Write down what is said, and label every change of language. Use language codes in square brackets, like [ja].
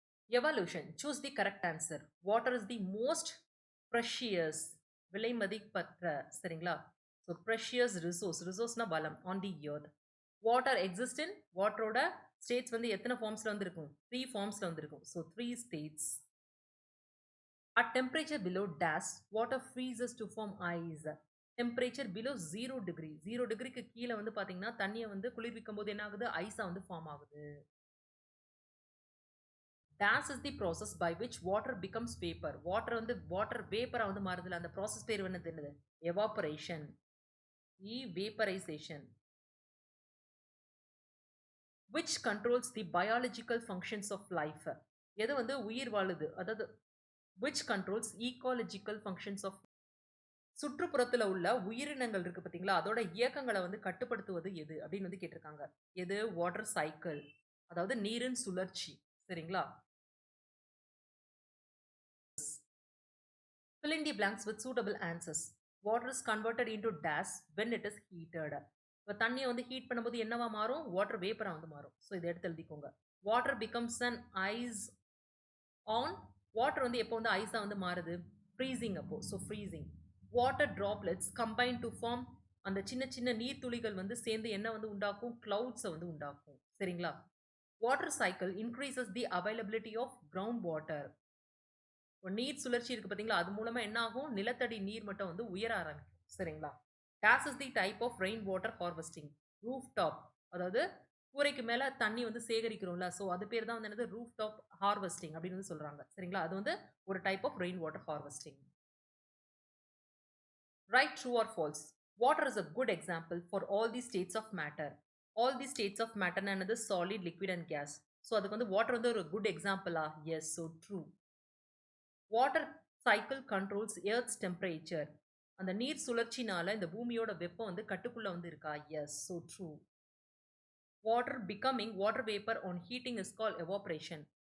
[en] Evolution. Choose the correct answer. Water is the most precious. [ta] விலை மதிப்பற்ற. சரிங்களா? [en] So precious resource. [ta] ரிசோர்ஸ்னா வளம். [en] On the earth. Water exist in. [ta] வாட்டரோட states வந்து எத்தனை ஃபார்ம்ஸ்ல வந்து இருக்கும்? 3 ஃபார்ம்ஸ்ல வந்து இருக்கும். So 3 states. [en] At temperature below dash, water freezes to form ice. Temperature below 0 degree. [ta] 0 டிகிரிக்கு கீழே வந்து பார்த்தீங்கன்னா தண்ணியை வந்து குளிர்விக்கும் போது என்ன ஆகுது? ஐஸா வந்து ஃபார்ம் ஆகுது. [en] Dash is the process by which water becomes vapour. [ta] Water வந்து வாட்டர் வேப்பரா வந்து மாறுதுல, அந்த ப்ராசஸ் பேர் என்னது? [en] Evaporation. Vaporisation. which controls the biological functions of life. [ta] எது வந்து உயிர் வாழுது? [en] அதாவது which controls ecological functions of. [ta] சுற்றுப்புறத்துல உள்ள உயிரினங்கள் இருக்கு பாத்தீங்களா, அதோட இயக்கங்களை வந்து கட்டுப்படுத்துவது எது அப்படின்னு வந்து கேட்டிருக்காங்க. எது? வாட்டர் சைக்கிள், அதாவது நீரின் சுழற்சி. சரிங்களா? [en] fill in the blanks with suitable answers. Water is converted into dash when it is heated. [ta] இப்போ தண்ணியை வந்து ஹீட் பண்ணும்போது என்னவா மாறும்? வாட்டர் வேப்பரா வந்து மாறும். ஸோ இதை எடுத்து எழுதிக்கோங்க. [en] Water becomes an ice on. [ta] Water வந்து எப்போ வந்து ஐஸா வந்து மாறுது? ஃப்ரீசிங் அப்போ. So freezing. [en] Water droplets combine to form. [ta] அந்த சின்ன சின்ன நீர்த்துளிகள் வந்து சேர்ந்து என்ன வந்து உண்டாக்கும்? கிளவுட்ஸை வந்து உண்டாக்கும். சரிங்களா? [en] Water cycle increases the availability of ground water. [ta] இப்போ நீர் சுழற்சி இருக்கு பார்த்தீங்களா? அது மூலமா என்ன ஆகும்? நிலத்தடி நீர் மட்டம் வந்து உயர ஆரம்பிக்கும். சரிங்களா? [en] This is the type of rain water harvesting. [ta] Roof top, அதாவது கூரைக்கு மேல தண்ணி வந்து சேகரிக்கிறோம்ல, ஸோ அது பேர் தான் வந்து என்னது? ரூஃப் டாப் ஹார்வெஸ்டிங் அப்படின்னு வந்து சொல்றாங்க. சரிங்களா? அது வந்து ஒரு type of rain water harvesting. [en] Right true or false. Water is a good example for all the states of matter. All the states of matter என்னது? Solid, liquid and gas. [ta] So அதுக்கு வந்து வாட்டர் வந்து ஒரு good எக்ஸாம்பிளா? S. So true. [en] Water cycle controls earth's temperature. [ta] அந்த நீர் சுழற்சினால இந்த பூமியோட வெப்பம் வந்து கட்டுக்குள்ள வந்து இருக்கா? S. So true. [en] Water becoming water vapour on heating is call evaporation.